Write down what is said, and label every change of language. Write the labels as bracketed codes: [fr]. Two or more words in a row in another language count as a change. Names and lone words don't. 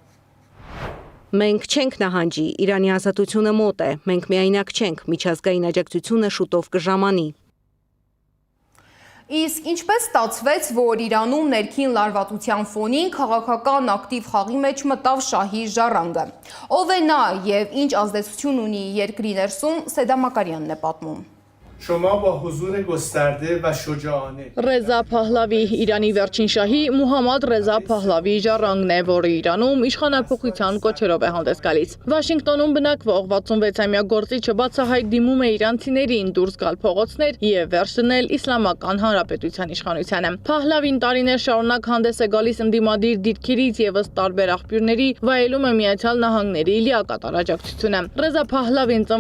[hy] Մենք չենք նահանջի, Իրանի ազատությունը մոտ է, մենք միայնակ չենք, միջազգային աջակցությունը շուտով կժամանի։ Իսկ ինչպես ստացվեց, որ Իրանում ներքին լարվածության ֆոնին քաղաքական ակտիվ խաղի մեջ մտավ շահի ժառանգը։ Ով է նա և ինչ ազդեցություն ունի երկրի ներսում, Սեդա Մակարյանն է պատմում։ [fa] شما با حضور گسترده و شجاعانه [hy] Ռեզա Փահլավի Իրանի վերջին շահի Մուհամմադ Ռեզա Փահլավի ժառանգն է, որը Իրանում իշխանափոխության կոչերով է հանդես գալիս։ Վաշինգտոնում բնակվող 66-ամյա գործիչը բացահայտ դիմում է իրանցիներին դուրս գալ փողոցներ եւ վերջ դնել Իսլամական Հանրապետության իշխանությանը։ Փահլավին տարիներ շարունակ հանդես է գալիս ընդդիմադիր դիրքերից եւ ըստ տարբեր աղբյուրների վայելում է Միացյալ Նահանգների լիակատար աջակցությունը։ Ռեզա Փահլավին ծնվել